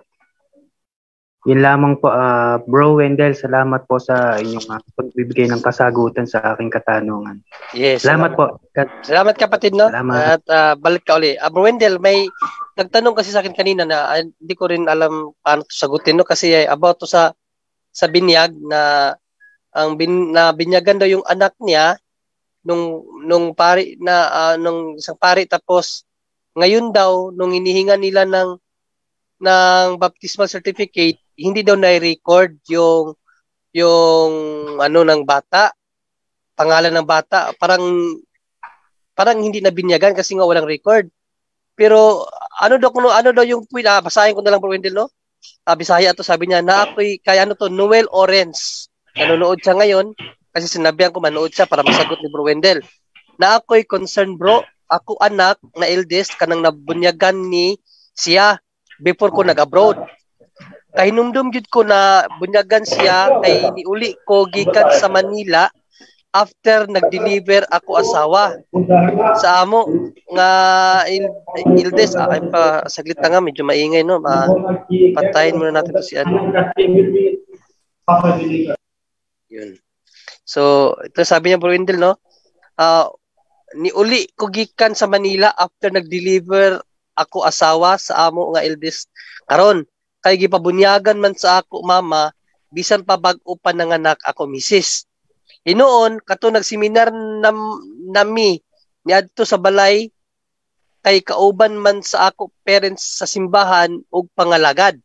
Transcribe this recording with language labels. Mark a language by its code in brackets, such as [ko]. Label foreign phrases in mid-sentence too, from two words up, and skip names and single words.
[tl] Yun lamang po, Bro Wendell, salamat po sa inyong pagbibigay ng kasagutan sa aking katanungan. [en] Yes. [tl] Salamat po. Salamat kapatid, no? Salamat. At balik ka uli. Bro Wendell, may nagtanong kasi sa akin kanina na hindi ko rin alam paano sagutin, no? Kasi about to sa binyag na binyagan daw yung anak niya nung pari na nung isang pari, tapos ngayon daw nung hinihinga nila ng [en] baptismal certificate, [tl] hindi daw na-record yung ano ng bata, pangalan ng bata, parang hindi na binyagan kasi nga walang record. Pero ano daw yung basahin ko na lang, Bro Wendell, no? Bisaya to, sabi niya na ako'y kaya Noel Orange. Nanonood siya ngayon kasi sinabihan ko manood siya para masagot ni Bro Wendell. [ceb] Na ako'y concerned, bro, ako anak na eldest kanang nabunyagan ni siya before ko nag-abroad. Kahinumdum jud ko na bunyagan siya kay niuli ko gikan sa Manila after nag-deliver ako asawa sa amo nga eldest. [tl] Ay pa saglit nga, medyo maingay, no? Patayin muna natin to si ano. Yun. So, ito sabi niya, Bro Wendell, no? [ceb] Niuli ko gikan sa Manila after nag-deliver ako asawa sa amo nga eldest karon. Kay gipabunyagan man sa ako mama bisan pa bag-o pa nanganak ako misis. Hinoon kato nagseminar nami niadto sa balay kay kauban man sa ako parents sa simbahan ug pangalagad.